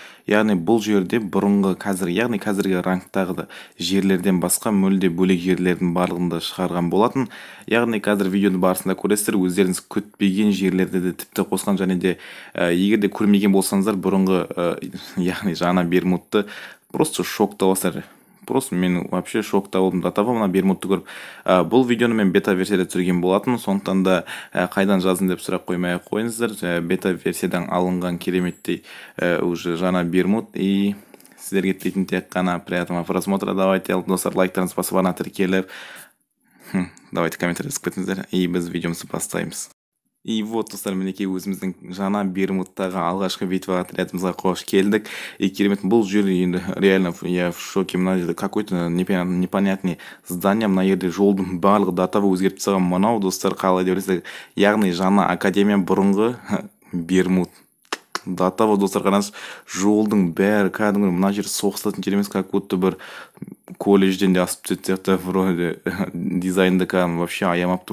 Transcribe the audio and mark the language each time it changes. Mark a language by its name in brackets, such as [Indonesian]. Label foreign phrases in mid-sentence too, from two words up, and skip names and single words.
[Kazakh] Яғни бұл жерде бұрынғы қазіргі рангтағы жерлерден басқа мүлде бөлек жерлердің барлығында шығарған болатын. Яғни қазір видеоның барысында көресіздер, өздеріңіз күтпеген жерлерді де тіпті қосқан, және де егер де көрмеген болсаңыздар, бұрынғы яғни жаңа Бермудты просто шокта боласыздар. Просто мен вообще шокта болдым. [Russian] До того [Kazakh] мына Бермудты көріп, бұл видеоны мен бета версияда түсірген болатын, сондықтан да қайдан жаздым деп сұрақ қоймай ақ қойыңыздар. Бета версиядан алынған кереметтей уже жаңа Бермуд, и сіздерге тілейтін тек қана [Russian] приятного просмотра. [Kazakh] Давайте, достар, лайктарыңыз басып ана тіркеліп, [Russian] давайте комментарий [Kazakh] жазып кетіңіздер, и біз видеомызды бастаймыз. И вот, достар, мінекей өзіміздің жаңа Бермудтағы алғашқы битва отрядымызға қош келдік. И керемет, бұл жер енді [Russian] реально я в шоке. [Kazakh] Мына жерде [Russian] какой-то непонятный здание, [Kazakh] мына жерде жолдың барлығы датавы өзгертіп тастаған. Мынау, достар, қалай деп ойлайсыздар, яғни жаңа академия бұрынғы Бермуд. Датава, достар, қараңыз, жолдың бәрі кәдімгі мына жер соғысатын жер емес, [Russian] как будто [Kazakh] бір колледжден де асып түсетін сияқты, вроде дизайнды кәдімгі вообще аямапты.